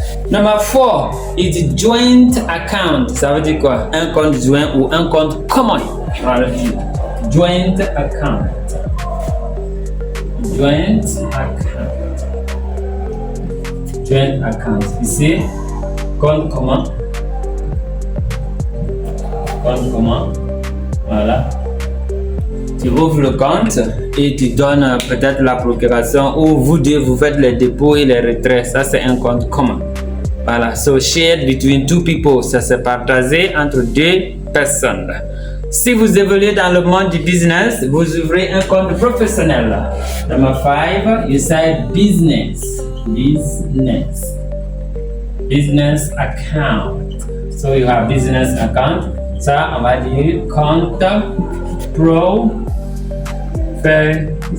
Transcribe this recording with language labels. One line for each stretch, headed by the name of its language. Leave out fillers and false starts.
English: Number 4, it's joint account.
French: Ça veut dire quoi? Un compte joint ou un compte commun. Voilà,
English: joint account. Joint account. Joint account.
French: Ici, compte commun. Compte commun. Voilà. Tu ouvres le compte et tu donnes peut-être la procuration ou vous deux vous faites les dépôts et les retraits. Ça c'est un compte commun. Voilà.
English: So shared between two people.
French: Ça c'est partagé entre deux personnes. Si vous évoluez dans le monde du business, vous ouvrez un compte professionnel.
English: Number 5, you say business. Business. Business account. So you have business account.
French: Ça, on va dire compte professionnel.